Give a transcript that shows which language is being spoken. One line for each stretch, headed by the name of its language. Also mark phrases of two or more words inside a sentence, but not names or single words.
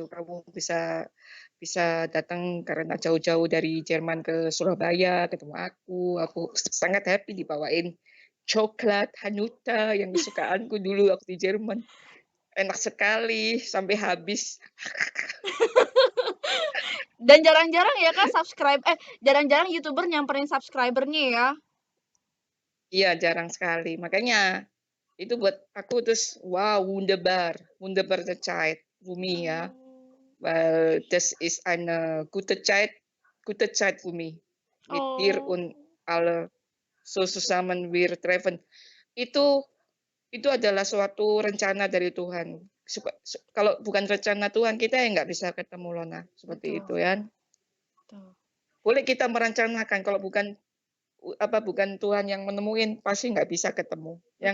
Indonesian: Kamu bisa bisa datang karena jauh-jauh dari Jerman ke Surabaya ketemu aku sangat happy dibawain coklat Hanuta yang kesukaanku dulu waktu di Jerman. Enak sekali sampai habis. Dan jarang-jarang ya Kak jarang-jarang YouTuber nyamperin subscriber-nya ya. Iya, jarang sekali. Makanya itu buat aku terus,
German: wow, wunderbar, wunderbar der Zeit,
Indonesian: Bumi ya. Oh.
German: Weil das ist eine gute Zeit für mich. Mit dir Oh. und alle so zusammen wir treffen.
Indonesian: Itu itu adalah suatu rencana dari Tuhan. Kalau bukan rencana Tuhan, kita ya nggak bisa ketemu, Lona, seperti Betul, itu ya. betul. Boleh kita merencanakan, kalau bukan Tuhan yang menemuin, pasti nggak bisa ketemu, ya